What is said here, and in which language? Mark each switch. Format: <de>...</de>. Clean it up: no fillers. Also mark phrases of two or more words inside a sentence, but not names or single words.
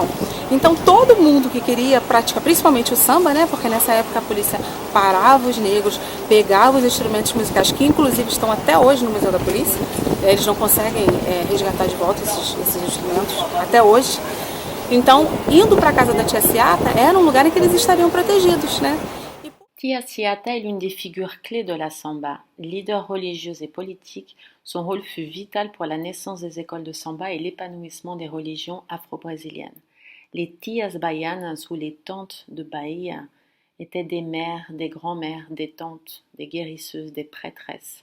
<pt>Então todo mundo que queria praticar, principalmente o samba, porque nessa época a polícia parava os negros, pegava os instrumentos musicais, que inclusive estão até hoje no Museu da Polícia, eles não conseguem resgatar de volta esses instrumentos até hoje. Então, indo para a casa da Tia Ciata, era um lugar em que eles estariam protegidos,</pt> <fr>Tia Ciata est l'une des figures clés de la samba. Leader religieuse et politique, son rôle fut vital pour la naissance des écoles de samba et l'épanouissement des religions afro-brésiliennes. Les</fr> <pt>tias baianas</pt> <fr>ou les tantes de Bahia étaient des mères, des grands-mères, des tantes, des guérisseuses, des prêtresses.</fr>